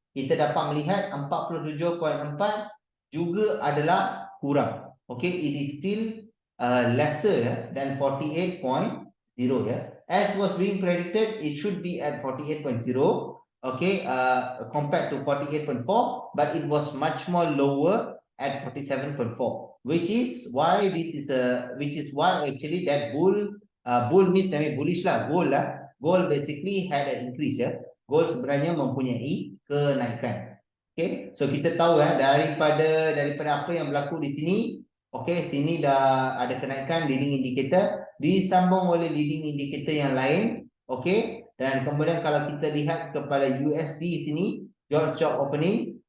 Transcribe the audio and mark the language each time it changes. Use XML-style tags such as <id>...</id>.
<ms>Kita dapat melihat 47.4 juga adalah kurang.</ms> <en>Okay, it is still lesser than 48.0 as was being predicted. It should be at 48.0. Okay, compared to 48.4, but it was much more lower at 47.4, which is why actually that bull means bullish lah. Gold basically had an increase.</en> <ms>Gold sebenarnya mempunyai kenaikan. Okay, so kita tahu daripada apa yang berlaku di sini. Okay, sini dah ada kenaikan leading indicator disambung oleh leading indicator yang lain. Okay. Dan kemudian kalau kita lihat kepada USD sini, job opening.</ms>